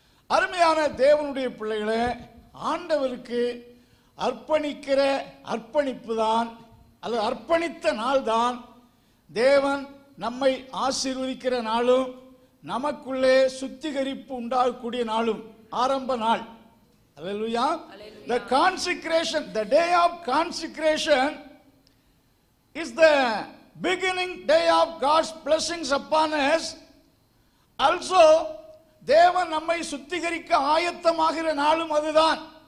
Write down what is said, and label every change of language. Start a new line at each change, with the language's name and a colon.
Tamil: அருமையான தேவனுடைய பிள்ளைகளே, ஆண்டவருக்கு அர்ப்பணிக்கிற அர்ப்பணிப்பு தான், அல்லது அர்ப்பணித்த நாள் தான் தேவன் நம்மை ஆசீர்வதிக்கிற நாளும் நமக்குள்ளே சுத்திகரிப்பு உண்டாகக்கூடிய நாளும் ஆரம்ப நாள். அல்லேலூயா.
English: The consecration, the day of consecration is the beginning day of God's blessings upon us.
Tamil: Also தேவன் நம்மை சுத்திகரிக்க ஆயத்தமாகிற நாளும் அதுதான்.